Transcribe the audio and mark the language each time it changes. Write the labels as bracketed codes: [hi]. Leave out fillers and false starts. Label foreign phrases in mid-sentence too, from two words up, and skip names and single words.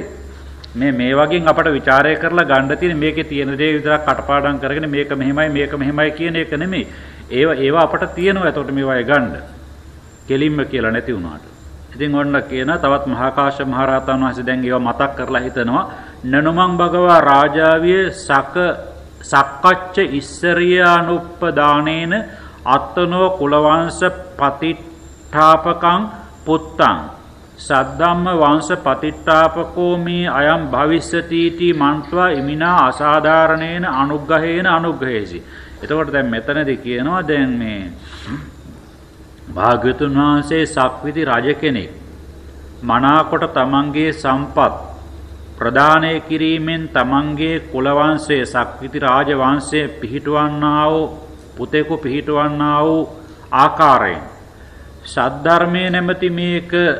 [si] මේ වගේ අපට ਵਿਚාරය කරලා ගන්න තියෙන මේකේ තියෙන දේ විතරක් කටපාඩම් කරගෙන මේක මෙහෙමයි කියන එක නෙමෙයි. ඒවා අපට තියෙනවා. එතකොට මේවායි ගන්න. කෙලින්ම කියලා නැති වුණාට. ඉතින් ඔන්න කියන තවත් මහා කාශ්‍යප මහ රහතන් වහන්සේ දැන් ඒවා මතක් කරලා හිතනවා [pi] නනුමං භගවා රාජාවිය සක්කච්ච ඉස්සරියානුප්පදානේන අත්තනෝ කුලවංශ පතිට්ඨාපකං පුත්තං සද්ධම්ම වංශ පතිට්ඨාපකෝ මේ අයම් භවිස්සති ටි මන්ත්වා ඉමිනා අසාධාරණේන අනුග්‍රහේසි. [si] එතකොට දැන් මෙතනදී කියනවා දැන් මේ භාග්‍යවතුන් වහන්සේ සක්විති රජ කෙනෙක් මනාකොට තමන්ගේ සම්පත් ප්‍රදානය කිරීමෙන් තමන්ගේ කුල වංශයේ සක්විති රාජ වංශයේ පිහිටවන්නා වූ පුතෙකු පිහිටවන්නා වූ ආකාරයෙන් සද්ධර්මයේ නැමැති මේක